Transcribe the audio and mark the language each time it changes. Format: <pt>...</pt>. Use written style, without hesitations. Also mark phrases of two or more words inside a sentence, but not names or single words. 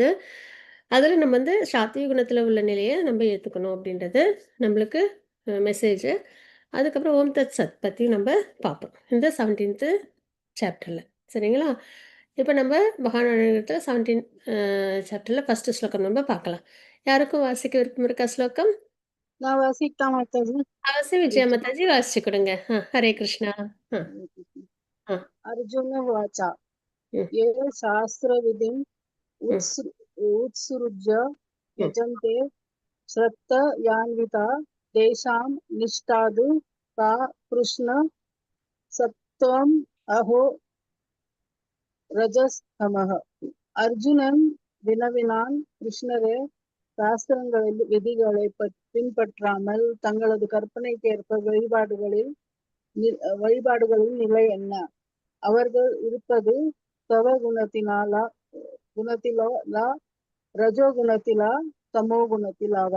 <ta>அதில நம்ம வந்து சாத்விக குணத்தில உள்ள நிலைய நம்ம ஏத்துக்கணும் அப்படின்றது நம்மளுக்கு மெசேஜு. அதுக்கப்புறம் ஓம் தத் சத் பத்தி நம்ப பார்ப்போம். இந்த 17த் சாப்டர்ல. சரிங்களா? இப்ப நம்ம மகாநாயகத்துல 17 சாப்டர்ல ஃபர்ஸ்ட் ஸ்லோகம் நம்ம பார்க்கலாம். யாருக்கும் வாசிக்க விருப்பம் இருக்கா ஸ்லோகம்? वासिता माताजी விஜயா மாதாஜி வாசிச்சு கொடுங்க. ஹரே கிருஷ்ணா. அ, அ,</ta> <sa>अर्जुन वाचा ம், ये शास्त्रविधिम् ம், उत्सृज्य ம். यजन्ते श्रद्धयान्विता तेषां निष्ठादु का कृष्ण सत्त्वम् अहो रजस्तमः</sa> <ta>அர்ஜுனன் வினவினான் கிருஷ்ணரே சாஸ்திரங்களில் விதிகளை பின்பற்றாமல் தங்களது கற்பனைக்கேற்ப வழிபாடுகளின் நிலை என்ன? அவர்கள் இருப்பது தவ குணத்தினாலா குணத்திலா ரஜோ குணத்திலா தமோ குணத்திலாவா?</ta>